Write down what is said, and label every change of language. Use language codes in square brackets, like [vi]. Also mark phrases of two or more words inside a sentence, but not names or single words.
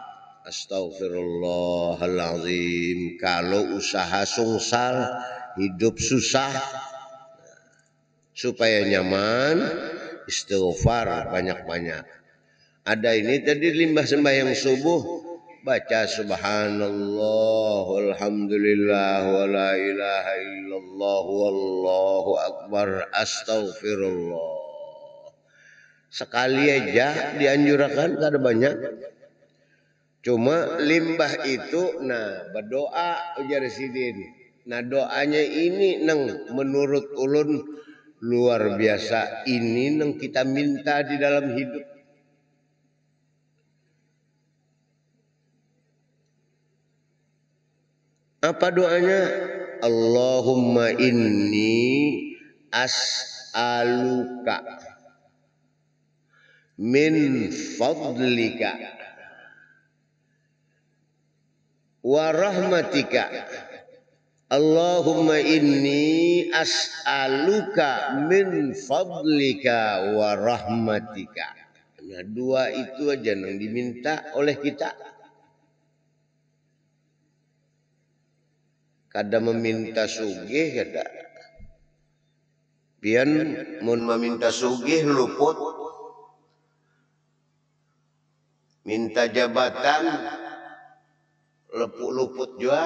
[bjn] Astaghfirullahaladzim. Kalau usaha sungsal, hidup susah, supaya nyaman, istighfar banyak-banyak. Ada ini tadi limbah sembahyang subuh, baca [ar] سبحان الله والحمد لله ولا إله إلا الله والله أكبر أستغفر الله. [bjn] Sekali aja dianjurkan, kada banyak. Cuma limbah itu, nah berdoa ujar sidin. Nah doanya ini nang menurut ulun luar biasa. Ini nang kita minta di dalam hidup. Apa doanya? [ar] اللهم إني أسألك من فضلك ورحمتك. اللهم إني أسألك من فضلك ورحمتك. [bjn] Nah, dua itu aja yang diminta oleh kita. Kada meminta sugih, kada. Pian mun meminta sugih luput. Minta jabatan luput juga.